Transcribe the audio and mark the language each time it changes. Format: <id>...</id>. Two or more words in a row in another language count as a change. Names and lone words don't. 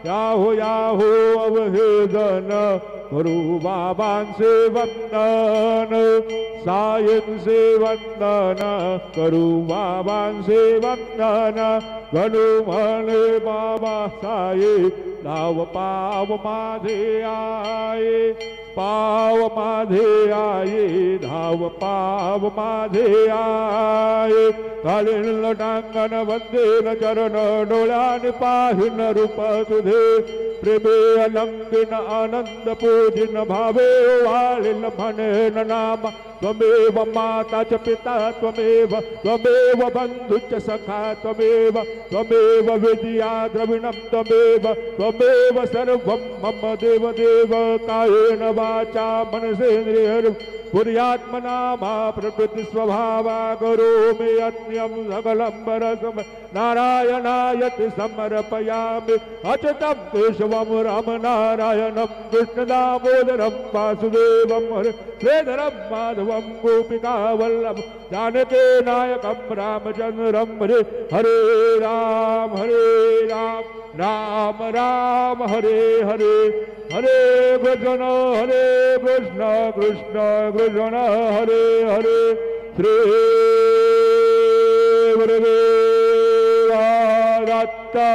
<mr>याहो अवहेदन करू बाबांचे वंदन सायंचे वंदन करू बाबांचे वंदन गणू म्हणे बाबा साये लाव पाव माझे आये पाव माझे आये धाव पाव माझे आये कालीन लटांगण वंदेन चरण डोळ्याने पाहिन रूप तुझे प्रेमे अलंकिन आनंद पूजिन भावे वाळील म्हणेन नाम त्वमेव</mr> <sa>माता च पिता त्वमेव त्वमेव बंधुश्च सखा त्वमेव विद्या द्रविणं त्वमेव सर्वं मम देव देव कायेन वाचा मनसेन्द्रियैर् पुर्यात्मना मा प्रकृति स्वभावा करोमि अन्यं सकलं परस्म नारायणायति समर्पयामि अच्युतं केशवं रामनारायणं कृष्णदामोदरं वासुदेवं श्रीधरं माधवं गोपिकावल्लभं जानकी नायकं रामचन्द्रं हरे राम राम राम हरे हरे हरे कृष्ण कृष्ण कृष्ण हरे हरे श्री गुरुदेव दत्त</sa>